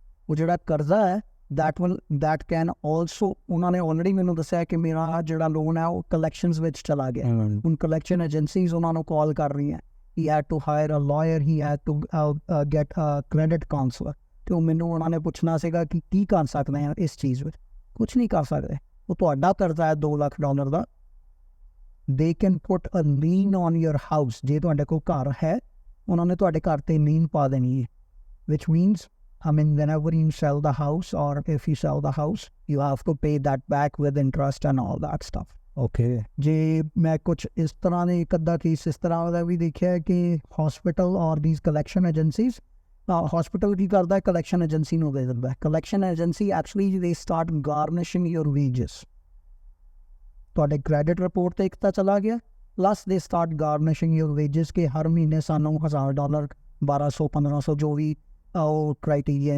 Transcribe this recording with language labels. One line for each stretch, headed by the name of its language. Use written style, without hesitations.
Punjabi: ਉਹ ਜਿਹੜਾ ਕਰਜ਼ਾ ਹੈ that can also, ਉਹਨਾਂ ਨੇ ਆਲਰੇਡੀ ਮੈਨੂੰ ਦੱਸਿਆ ਕਿ ਮੇਰਾ ਜਿਹੜਾ ਲੋਨ ਹੈ ਉਹ ਕਲੈਕਸ਼ਨਸ ਵਿੱਚ ਚਲਾ ਗਿਆ। ਹੁਣ ਕਲੈਕਸ਼ਨ ਏਜੰਸੀਜ਼ ਉਹਨਾਂ ਨੂੰ ਕਾਲ ਕਰ ਰਹੀਆਂ,
English: he had to hire a lawyer, he had to get a credit counselor,
Punjabi: ਤੇ ਉਹ ਮੈਨੂੰ ਉਹਨਾਂ ਨੇ ਪੁੱਛਣਾ ਸੀਗਾ ਕਿ ਕੀ ਕਰ ਸਕਦੇ ਆ ਇਸ ਚੀਜ਼ ਵਿੱਚ। ਕੁਝ ਨਹੀਂ ਕਰ ਸਕਦੇ, ਉਹ ਤੁਹਾਡਾ ਕਰਜ਼ਾ ਹੈ $2 ਲੱਖ ਦਾ।
English: they can put a lien on your house,
Punjabi: ਜੇ ਤੁਹਾਡੇ ਕੋਲ ਘਰ ਹੈ ਉਹਨਾਂ ਨੇ ਤੁਹਾਡੇ ਘਰ ਤੇ ਲੀਨ ਪਾ ਦੇਣੀ ਹੈ,
English: which means I mean whenever you sell the house or if you sell the house you have to pay that back with interest and all that stuff. Okay,
Punjabi: ਜੇ ਮੈਂ ਕੁਝ ਇਸ ਤਰ੍ਹਾਂ ਦੇ ਇੱਕ ਅੱਧਾ ਕੇਸ ਇਸ ਤਰ੍ਹਾਂ ਦਾ ਵੀ ਦੇਖਿਆ ਕਿ ਹਸਪੀਟਲ ਔਰ ਦੀਸ ਕਲੈਕਸ਼ਨ ਏਜੰਸੀਜ਼, ਹਸਪੀਟਲ ਕੀ ਕਰਦਾ ਹੈ, ਕਲੈਕਸ਼ਨ ਏਜੰਸੀ ਨੂੰ ਦੇ ਦਿੰਦਾ ਹੈ। ਕਲੈਕਸ਼ਨ ਏਜੰਸੀ ਐਕਚੁਅਲੀ
English: they start garnishing your wages,
Punjabi: ਤੁਹਾਡੇ ਕ੍ਰੈਡਿਟ ਰਿਪੋਰਟ ਤੇ ਇੱਕ ਤਾਂ ਚਲਾ ਗਿਆ, ਪਲੱਸ ਦੇ ਸਟਾਰਟ ਗਾਰਨਿਸ਼ਿੰਗ ਯੋਰ ਵੇਜਸ ਕਿ ਹਰ ਮਹੀਨੇ ਸਾਨੂੰ $1,000 $1,200 $1,500 ਜੋ ਵੀ ਉਹ ਕ੍ਰਾਈਟੀਰੀਆ ਹੈ।